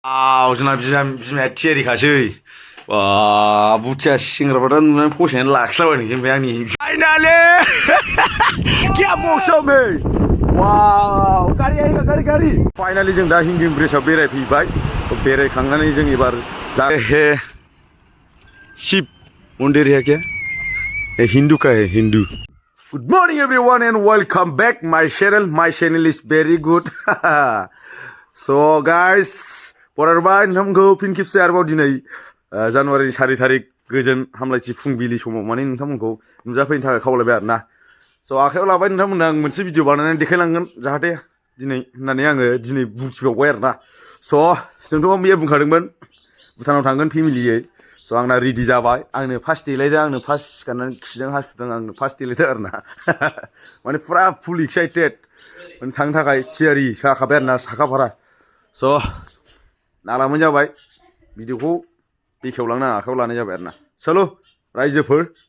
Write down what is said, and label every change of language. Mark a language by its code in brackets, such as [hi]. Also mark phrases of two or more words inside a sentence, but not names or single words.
[brx] जोंना बिमाया थियारिखासै बुथिया सिंग्राफ्रा नुनानै फसायनानै लाखिलाबायनोसै ओमफ्राय आंनि फाइनाली [hi] क्या मौसम है वाव गारि आएगा गारि [brx] फाइनाली जों दा हिंगिं ब्रिजआव बेरायफैबाय बेरायखांनानै जों एबार [hi] हे शिव मंदिर है क्या हिंदू का है हिंदू [en] Good morning everyone and welcome back my channel is very good so guys [brx] बरारबाय नोंथांमोनखौ फिन खेबसे आरोबाव दिनै जानुवारिनि 4 थारिख गोजोन हामलायथि फुंबिलि समाव माने नोंथांमोनखौ नुजाफैनो थाखाय खावलायबाय आरोना स' आखायाव लाबाय नोंथांमोननो आं मोनसे भिडिअ बानायनानै देखायलांगोन जाहाथे दिनै होननानै आङो दिनै बुंथिबावबाय आरोना स' जोंथ' मैया बुंखादोंमोन भुटानाव थांगोन फेमिलियै स' आंना रेडि जाबाय आंनो फार्स्ट देलायदों आंनो फार्स्ट सिखारनानै खिदों हासुदों आंनो फार्स्ट देलायदों आरोना माने फुरा [en] full excited [brx] माने थांनो थाखाय थियारि जाखाबाय आरोना साखाफारा स' नालामोन जाबाय भिडिअखौ बेखेवलांनो आखायाव लानाय जाबाय आरोना चलो रायजोफोर